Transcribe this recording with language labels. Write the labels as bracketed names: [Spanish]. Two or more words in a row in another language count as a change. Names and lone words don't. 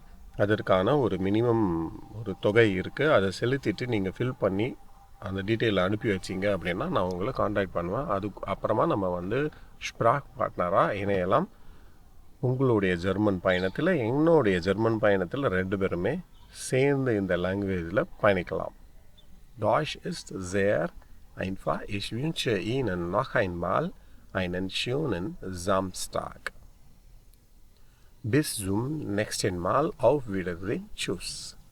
[Tamil] அதற்கான ஒரு மினிமம் ஒரு தொகை இருக்குது, அதை செலுத்திட்டு நீங்கள் ஃபில் பண்ணி அந்த டீட்டெயிலை அனுப்பி வச்சிங்க அப்படின்னா நான் உங்களை காண்டாக்ட் பண்ணுவேன். அதுக்கு அப்புறமா நம்ம வந்து ஸ்ப்ராக் பார்ட்னராக இணையலாம். உங்களுடைய ஜெர்மன் பயணத்தில், என்னுடைய ஜெர்மன் பயணத்தில் 2 பேருமே சேர்ந்து இந்த லாங்குவேஜில் பயணிக்கலாம். [German] Deutsch ist sehr einfach, ich wünsche Ihnen noch einmal einen schönen Samstag. Bis zum nächsten Mal. Auf Wiedersehen. Tschüss.